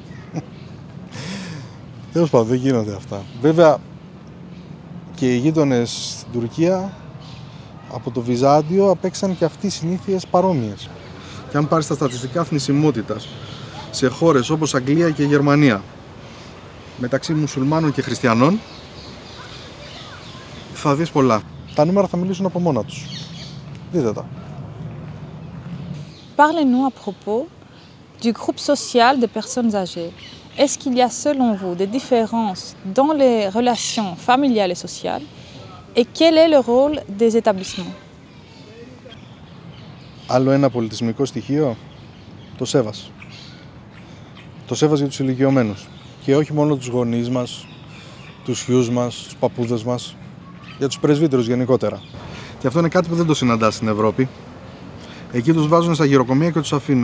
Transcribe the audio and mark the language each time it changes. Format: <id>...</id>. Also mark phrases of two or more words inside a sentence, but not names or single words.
<el>Τέλος πάντων, δεν γίνονται αυτά. Βέβαια και οι γείτονες στην Τουρκία από το Βυζάντιο απέξαν και αυτοί συνήθειες παρόμοιες. Και αν πάρεις τα στατιστικά θνησιμότητας σε χώρες όπως Αγγλία και Γερμανία μεταξύ μουσουλμάνων και χριστιανών, θα δεις πολλά. Τα νούμερα θα μιλήσουν από μόνα τους. Δείτε τα.</el> <fr>Parlez-nous à propos du groupe social de personnes âgées. Est-ce qu'il y a selon vous des différences dans les relations familiales et sociales et quel est le rôle des établissements?</fr> <el>Άλλο ένα πολιτισμικό στοιχείο, το Σέβας. το σέβας για τους ηλικιωμένους. Και όχι μόνο τους γονείς μας, τους γιους μας, τους παππούδες μας, για τους πρεσβύτερους γενικότερα. Και αυτό είναι κάτι που δεν το συναντάς στην Ευρώπη. Εκεί τους βάζουν στα γυροκομεία και τους αφήνουν.</el>